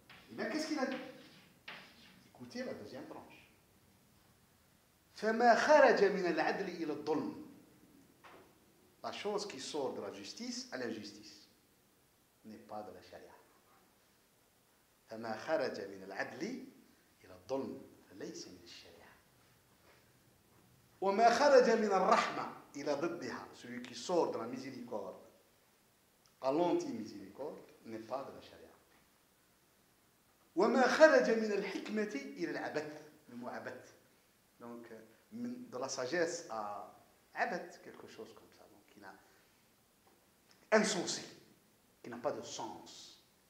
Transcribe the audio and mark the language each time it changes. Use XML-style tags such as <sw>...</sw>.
<fr>Et bien, qu'est-ce qu'il a dit? Écoutez la deuxième branche.</fr> <ar>فما خرج من العدل إلى الظلم.</ar> <fr>La chose qui sort de la justice à l'injustice n'est pas de la charia.</fr> <ar>فما خرج من العدل إلى الظلم فليس من الشريعة. وما خرج من الرحمة إلى ضدها,</ar> <fr>celui qui sort de la miséricorde à l'anti-miséricorde n'est pas de la charia.</fr> <ar>وما خرج من الحكمة إلى العبث,</ar> <fr>le mot عبث, donc de la sagesse à عبث, quelque chose comme ça, donc qui n'a insensé, qui n'a pas de sens.</fr>